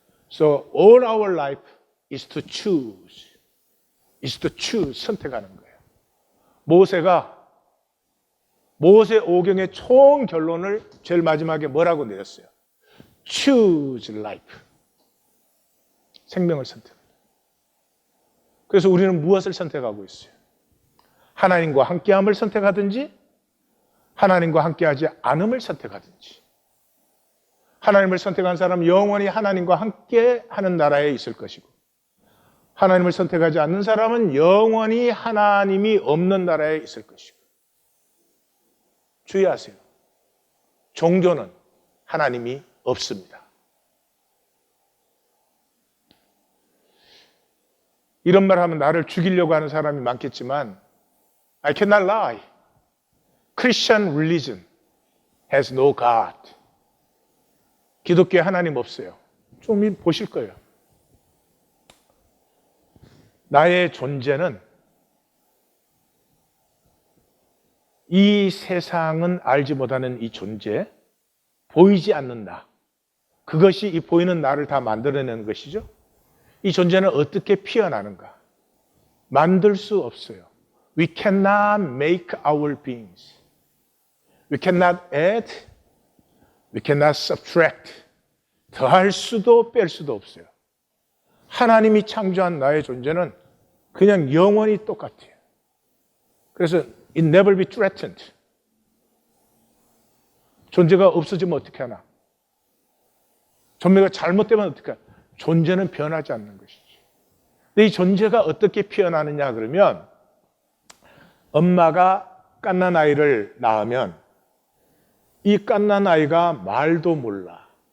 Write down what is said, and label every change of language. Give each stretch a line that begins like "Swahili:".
English: So all our life is to choose. is to choose.
Korean: 선택하는 거예요. 모세 오경의 총 결론을 제일 마지막에 뭐라고 내렸어요?
English: Choose life.
Korean: 생명을 선택합니다. 그래서 우리는 무엇을 선택하고 있어요? 하나님과 함께함을 선택하든지 하나님과 함께하지 않음을 선택하든지. 하나님을 선택한 사람은 영원히 하나님과 함께하는 나라에 있을 것이고 하나님을 선택하지 않는 사람은 영원히 하나님이 없는 나라에 있을 것이고. 주의하세요. 종교는 하나님이 없습니다. 이런 말 하면 나를 죽이려고 하는 사람이 많겠지만
English: I cannot lie. Christian religion has no God.
Korean: 기독교에 하나님 없어요. 좀 보실 거예요. 나의 존재는 이 세상은 알지 못하는 이 존재, 보이지 않는 나. 그것이 이 보이는 나를 다 만들어내는 것이죠. 이 존재는 어떻게 피어나는가? 만들 수 없어요.
English: We cannot make our beings. We cannot add. We cannot subtract.
Korean: 더할 수도 뺄 수도 없어요. 하나님이 창조한 나의 존재는 그냥 영원히 똑같아요. 그래서
English: it never be threatened.
Korean: 존재가 없어지면 어떻게 하나? 존재가 잘못되면 어떻게 하나? 존재는 변하지 않는 것이지. 근데 이 존재가 어떻게 피어나느냐 그러면 엄마가 갓난 아이를 낳으면 이 갓난 아이가 말도 몰라.